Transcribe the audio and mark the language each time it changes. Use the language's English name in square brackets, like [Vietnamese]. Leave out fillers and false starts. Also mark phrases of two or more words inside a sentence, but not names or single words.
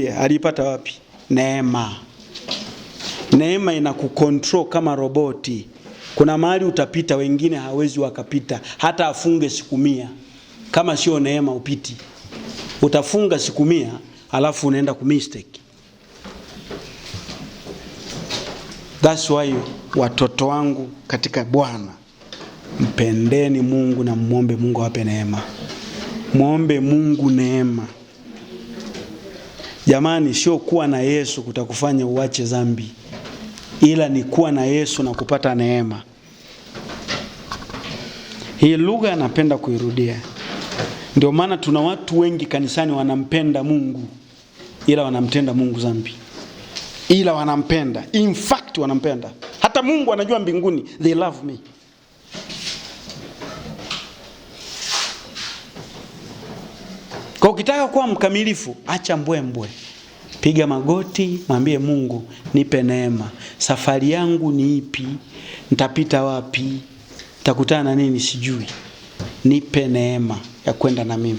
[Swahili] Aliipata wapi? neema. Neema inakukontrol kama roboti. Kuna mahali utapita, wengine hawezi wakapita, hata afunge siku 100. Kama sio neema upiti. Utafunga siku 100, alafu unaenda kumistake. [English] That's why [Swahili] watoto wangu katika Bwana, mpendeni Mungu na muombe Mungu awape neema. Muombe Mungu neema. Jamani, sio kuwa na Yesu kutakufanya uache dhambi, ila ni kuwa na Yesu na kupata neema. Hii lugha napenda kuirudia. Ndio maana tuna watu wengi kanisani wanampenda Mungu, ila wanamtenda Mungu dhambi. Ila wanampenda. [English] In fact [Swahili] wanampenda. Hata Mungu anajua mbinguni, [English] they love me. [Swahili] Kwa ukitaka kuwa mkamilifu, acha mbwembwe. Piga magoti, mwambie Mungu, nipe neema. Safari yangu ni ipi? Nitapita wapi? Nitakutana na nini sijui. Nipe neema ya kwenda na mimi.